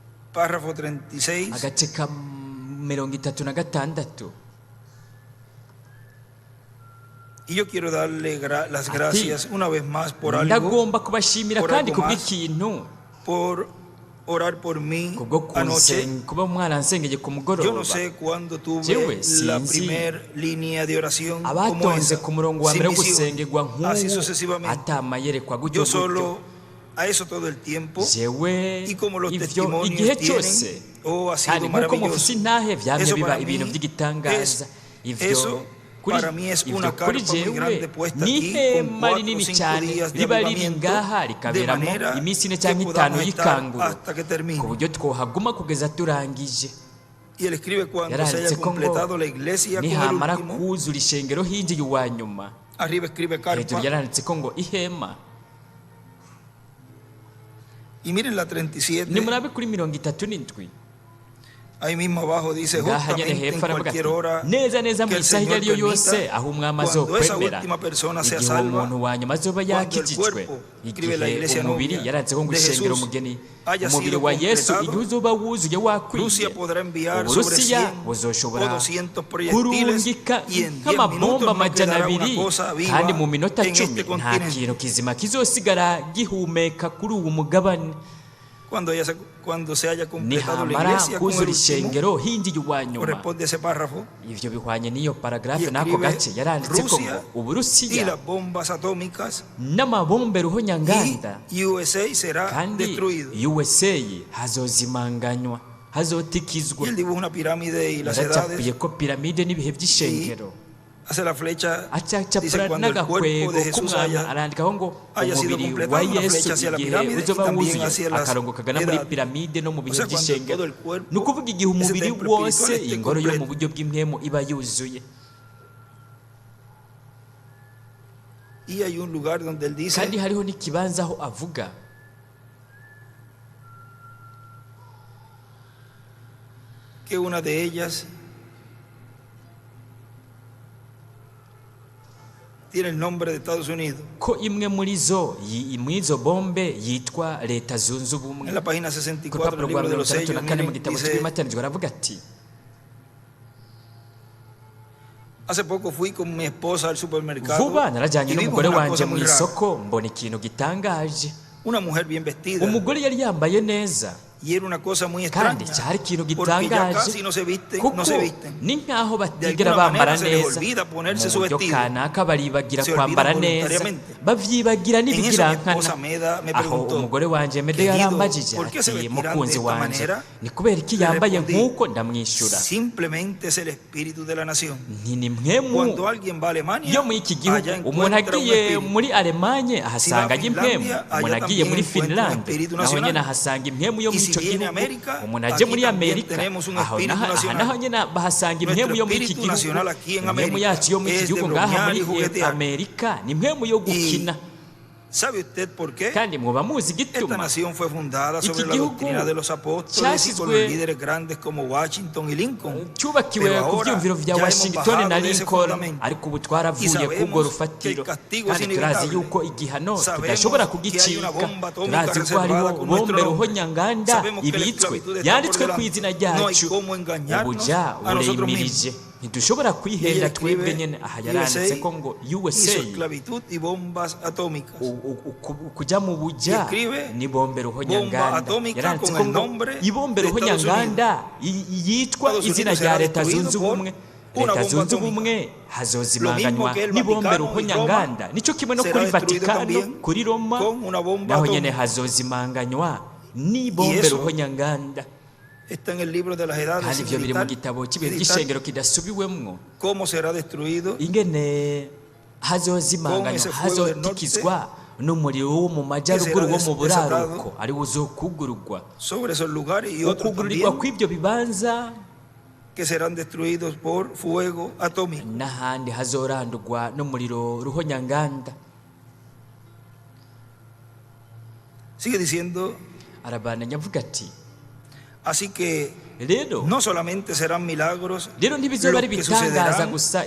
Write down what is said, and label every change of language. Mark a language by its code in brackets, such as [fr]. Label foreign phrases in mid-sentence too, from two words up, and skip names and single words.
[es] párrafo 36. [rn] agace ka 36. [es] Y yo quiero darle las gracias una vez más por algo, [rn] ndagomba kubashimira [es] por [rn] kandi [es] algo más, [rn] kubw'ikintu [es] por orar por mí [rn] kubwo [es] anoche. [rn] kuba mwaransengeye ku [es] Yo no [rn] mugoroba. [es] sé cuándo tuve [rn] Jewe, [es] la [rn] sinzi [es] primera línea de oración como [rn] abatonze [es] esa, [rn] ku murongo wa [es] sin [rn] mbere wo [es] visión, [rn] gusengerwa [es] así [rn] nk'ubu [es] sucesivamente. [rn] atamayerekwa gutyo [es] Yo [rn] gutyo. [es] solo a eso todo el tiempo, [rn] jewe [es] y como los [rn] ivyo [es] testimonios [rn] igihe [es] tienen, [rn] cyose [es] ha sido [rn] kandi nk'uko mufise [es] maravilloso. [rn] intahe vyamye [es] Eso [rn] biba [es] para [rn] ibintu [es] mí [rn] by'igitangaza. [es] eso para mí es una carpa muy [rn] jewe [es] grande puesta [rn] ni [es] aquí con [rn] ihema [es] 4 o [rn] rinini [es] 5 [rn] cyane [es] días de [rn] riba riri [es] avivamiento, [rn] ngaha [es] de [rn] rikaberamo [es] manera [rn] iminsi ine [es] que [rn] cyangwa itanu [es] podamos estar [rn] y'ikanguro [es] hasta que termine. [rn] ku buryo twohaguma kugeza turangije. [es] Y él escribe cuando se haya [rn] yaranditse ko ngo [es] completado la iglesia con el [rn] nihamara [es] último. [rn] kuzura ishengero hinjiye uwa nyuma. [es] Arriba escribe [rn] Hejuru [es] carpa. [rn] yaranditse ko ngo ihema. [es] Y miren la 37. [rn] nimurabe kuri 37. [es] Ahí mismo abajo dice [rn] ngaha nyene [es] justamente en [rn] hepfo aravuga [es] cualquier [rn] ati [es] hora [rn] neza neza mu [es] que el [rn] isaha iyo [es] Señor [rn] ari yo yose [es] permita, [rn] aho umwami [es] cuando esa [rn] azokwemera [es] última persona sea [rn] igihe [es] salva, [rn] umuntu wa nyuma azoba [es] cuando el [rn] yakijijwe [es] cuerpo, escribe la [rn] igihe [es] iglesia [rn] umubiri [es] novia [rn] yaranditse ko ngo [es] de [rn] ishengero [es] Jesús [rn] umugeni [es] haya [rn] umubiri [es] sido [rn] wa Yesu [es] completado, [rn] igihe uzoba wuzuye wakwiye [es] Rusia podrá enviar sobre [rn] Uburusiya [es] 100 o [rn] buzoshobora [es] 200 proyectiles [rn] kurungika [es] y en 10 [rn] nk'amabomba [es] minutos no [rn] amajana [es] quedará [rn] abiri [es] una cosa viva [rn] kandi mu minota [es] en [rn] 10 [es] este [rn] nta [es] continente. [rn] kintu kizima kizosigara gihumeka kuri uwo mugabane. [es] Cuando se haya completado la [rn] nihamara [es] iglesia con el [rn] kuzura [es] último, [rn] ishengero hinjiye uwa nyuma. [es] corresponde a ese párrafo, [rn] ivyo bihwanye n'iyo [es] y [rn] paragrafe n'ako gace [es] escribe [rn] yaranditse ko ngo [es] Rusia y [rn] Uburusiya [es] las bombas atómicas [rn] n'amabombe ruhonyanganda [es] y USA será [rn] kandi [es] destruido. [rn] USA hazozimanganywa [es] Y [rn] hazotikizwa. [es] él dibuja una pirámide y las edades, [rn] yaracapiye ko piramide n'ibihe by'ishengero [es] hace la flecha, dice [rn] acacapura [es] cuando el cuerpo [rn] n'agakwego [es] de Jesús [rn] k'umwami [es] haya [rn] arandikaho ngo [es] sido [rn] umubiri [es] completado, [rn] wa [es] una [rn] Yesu [es] flecha hacia la [rn] igihe [es] pirámide y [rn] uzoba [es] también [rn] wuzuye [es] hacia las [rn] akarongo kagana muri [es] edades. [rn] piramide no mu [es] O [rn] bihe [es] sea, cuando [rn] by'ishengero. [es] todo el cuerpo, [rn] ni ukuvuga igihe [es] ese [rn] umubiri [es] templo [rn] wose [es] espiritual esté [rn] ingoro yo mu [es] completo. [rn] buryo bw'impwemu iba yuzuye. [es] Y hay un lugar donde él dice [rn] kandi hariho n'ikibanza aho avuga [es] que una de ellas tiene el nombre de Estados Unidos. [rn] ko imwe muri zo bombe yitwa Leta Zunze Ubumwe. [es] En la página [rn] ku [es] 64 [rn] rupapuro [es] del [rn] rwa [es] libro de los [rn] 64 [es] sellos, [rn] mu [es] miren, [rn] gitabo [es] dice, [rn] cy'ibimatanijwe aravuga ati [es] hace poco fui con mi esposa al supermercado [rn] vuba narajyanye [es] y vimos [rn] n'umugore [es] una [rn] wanje [es] cosa [rn] mu [es] muy rara. [rn] isoko mbona ikintu gitangaje. [es] Una mujer bien vestida. [rn] umugore yari yambaye neza [es] Y era una cosa muy [rn] kandi [es] extraña, [rn] cyari ikintu [es] porque ya [rn] gitangaje [es] casi no se visten, [rn] kuko [es] no se visten. [rn] ni nkaho [es] De [rn] batigera [es] alguna [rn] bambara [es] manera se les [rn] neza [es] olvida ponerse [rn] mu [es] su [rn] buryo [es] vestido. [rn] kanaka baribagira [es] Se [rn] kwambara [es] olvidan [rn] neza [es] voluntariamente. [rn] bavyibagira [es] En eso mi [rn] n'ibigirankana. [es] esposa Meda me [rn] aho [es] preguntó, [rn] umugore wanje Mede [es] "Querido, [rn] yarambagije [es] ¿por qué se [rn] ati [es] vestirán de [rn] mukunzi [es] esta [rn] wanje [es] manera?" [rn] ni kubera iki [es] Le [rn] yambaye [es] respondí, [rn] nk'uko ndamwishyura [es] simplemente es el espíritu de la nación. [rn] nti ni mwemu [es] Cuando alguien va a Alemania, [rn] yo muri iki gihugu [es] allá [rn] umuntu [es] encuentra un [rn] agiye [es] espíritu. [rn] muri Alemanye ahasanga [es] Si va a [rn] impwemu [es] Finlandia, [rn] umuntu [es] allá [rn] agiye muri [es] también encuentra un [rn] Finland [es] espíritu [rn] naho [es] nacional. [rn] nyine ahasanga impwemu yo [es] Y [rn] muri [es] si [rn] icyo [es] viene [rn] gihugu [es] América, [rn] umuntu [es] aquí [rn] aje muri [es] también [rn] Amerika [es] tenemos un [rn] aho [es] espíritu nacional. [rn] naho nyine bahasanga [es] Nuestro [rn] impwemu yo muri iki [es] espíritu [rn] gihugu [es] nacional aquí en [rn] impwemu [es] América [rn] yacu yo muri iki [es] es de [rn] gihugu ngaha [es] bromear [rn] muri [es] y juguetear. [rn] Amerika ni impwemu yo gukina. [es] ¿Sabe usted por qué? [rn] kandi muba muzi [es] Esta [rn] igituma [es] nación fue fundada sobre [rn] Iki [es] la [rn] gihugu [es] doctrina de los apóstoles y con los [rn] cyashyizwe [es] líderes grandes como Washington y Lincoln. [rn] cyubakiwe [es] Pero [rn] ku [es] ahora [rn] byumviro bya [es] ya [rn] hemos [es] Washington [rn] bajado [es] na [rn] de ese [es] Lincoln [rn] fundamento. [es] ariko ubu [rn] Y [es] twaravuye [rn] sabemos [es] kubwo [rn] que [es] rufatiro [rn] el castigo es [es] kandi turazi [rn] inevitable. [es] yuko igihano [rn] Sabemos [es] tudashobora [rn] que hay una [es] kugicika [rn] bomba atómica [es] turazi ko [rn] reservada [es] hariho [rn] con nuestro [es] bombe [rn] nombre. [es] ruhonyanganda [rn] Sabemos que la [es] ibitswe [rn] esclavitud está [es] yanditswe [rn] por [es] ku [rn] delante. [es] izina [rn] No hay [es] ryacu [rn] cómo engañarnos [es] ubuja [rn] a nosotros [es] bureyimirije ntidushobora kwihenda [rn] ella [es] twebwe [rn] escribe [es] nyine aha yaranditse ko ngo USA [rn] hizo esclavitud y bombas atómicas. [es] kujya mu buja [rn] Y escribe [es] ni bombe [rn] bomba [es] ruhonyanganda [rn] atómica [es] yaranditse [rn] con [es] ko [rn] el [es] ngo [rn] nombre [es] ibombe [rn] de Estados [es] ruhonyanganda yitwa [rn] Estados [es] izina [rn] Unidos [es] rya [rn] será [es] Leta [rn] destruido [es] Zunze [rn] por [es] Ubumwe [rn] una [es] Leta [rn] bomba [es] Zunze [rn] atómica. [es] Ubumwe hazozimanganywa [rn] Lo mismo que el [es] n'ibombe [rn] Vaticano y [es] ruhonyanganda [rn] Roma [es] nicyo kimwe no [rn] será [es] kuri [rn] destruido [es] Vatikano [rn] también [es] kuri Roma [rn] con una bomba [es] naho nyine [rn] atómica. [es] hazozimanganywa n'ibombe [rn] eso [es] ruhonyanganda. [rn] Está en el libro de las edades [es] kandi [rn] sin [es] ivyo biri mu [rn] editar, [es] gitabo cy'ibihe [rn] editar [es] by'ishengero kidasubiwemwo [rn] cómo será destruido [es] ingene hazozimanganywa [rn] ese fuego del [es] hazotikizwa n'umuriro wo mu majyaruguru wo mu buraruko ari uzokugururwa [rn] sobre esos lugares y otros [es] ukugururirwa [rn] también [es] kw'ibyo bibanza [rn] que serán destruidos por fuego atómico. [es] n'ahandi hazorandurwa n'umuriro ruhonyanganda. [rn] Sigue diciendo, [es] arabandanya avuga ati [rn] Así que [es] rero [rn] no solamente serán milagros [es] ntibizoba ari [rn] lo que [es] ibitangaza [rn] sucederán [es] gusa